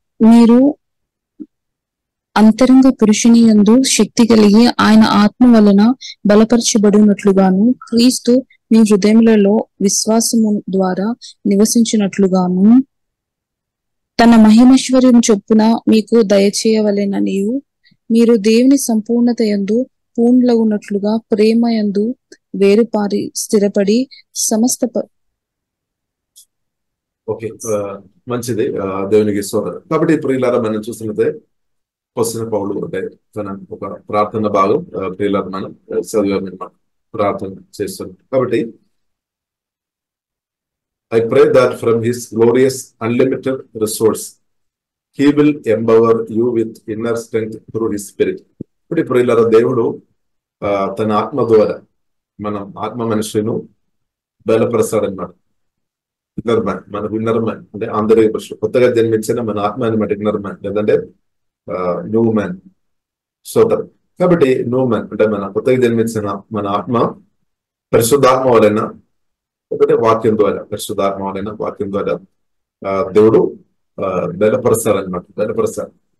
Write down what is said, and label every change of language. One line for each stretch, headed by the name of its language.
Telugu: మీరు అంతరంగ పురుషుని యందు శక్తి కలిగి ఆయన ఆత్మ వలన బలపరచబడినట్లుగాను, క్రీస్తు మీ హృదయములలో విశ్వాసము ద్వారా నివసించినట్లుగాను తన మహిమైశ్వర్యం చొప్పున మీకు దయచేయవలెననియు, మీరు దేవుని సంపూర్ణత యందు పూర్ణులగునట్లుగా ప్రేమ యందు వేరుపారి స్థిరపడి సమస్త ఓకే, మంచిది. దేవునికి స్తోత్రం. కాబట్టి ప్రియులారా మనం చూసినట్లయితే వస్తున్న పౌలు అంటే తన ఒక ప్రార్థన భాగం ప్రియులారా మనం చదివామన్నమాట, ప్రార్థన చేస్తున్నాం. కాబట్టి
English: I pray that from his glorious unlimited resource he will empower you with inner strength through his spirit.
Telugu: ఇప్పుడు ప్రియులారా దేవుడు తన ఆత్మ ద్వారా మనం ఆత్మ మనుషులను బలపరుస్తాడన్నమాట. ఇన్నర్ మ్యాన్, మనకు ఇన్నర్ మ్యాన్ అంటే ఆంతరిక పురుషుడు, కొత్తగా జన్మించిన మన ఆత్మ అనమాట ఇన్నర్ మ్యాన్, లేదంటే న్యూ మ్యాన్. సోదరు కాబట్టి న్యూ మ్యాన్ అంటే మన కొత్తగా జన్మించిన మన ఆత్మ పరిశుద్ధాత్మ వలన, ఒకటే వాక్యం ద్వారా, పరిశుద్ధాత్మ వలన వాక్యం ద్వారా దేవుడు బలపరుస్తాడనమాట, బలపరుస్తాడు.